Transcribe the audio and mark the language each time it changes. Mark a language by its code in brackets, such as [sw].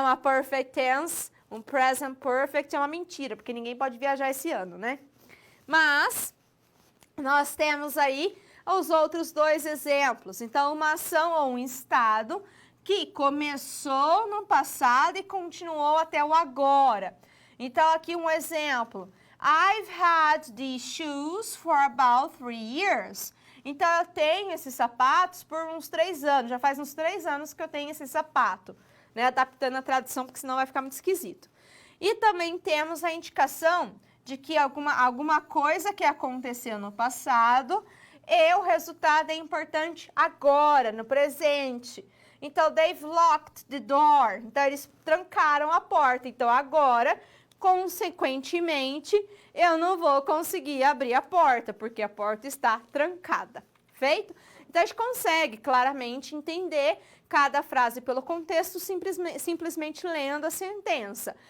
[pt] Uma perfect tense, um present perfect é uma mentira, porque ninguém pode viajar esse ano, né? Mas nós temos aí os outros dois exemplos. Então, uma ação ou um estado que começou no passado e continuou até o agora. Então, aqui um exemplo. [en] I've had these shoes for about 3 years. [pt] Então, eu tenho esses sapatos por uns 3 anos. Já faz uns 3 anos que eu tenho esse sapato, né? Adaptando a tradução, porque senão vai ficar muito esquisito. E também temos a indicação de que alguma coisa que aconteceu no passado e o resultado é importante agora, no presente. [en] Então, they've locked the door. [pt] Então, eles trancaram a porta. Então, agora, consequentemente, eu não vou conseguir abrir a porta, porque a porta está trancada. Feito? Então, a gente consegue claramente entender cada frase pelo contexto, simplesmente lendo a sentença.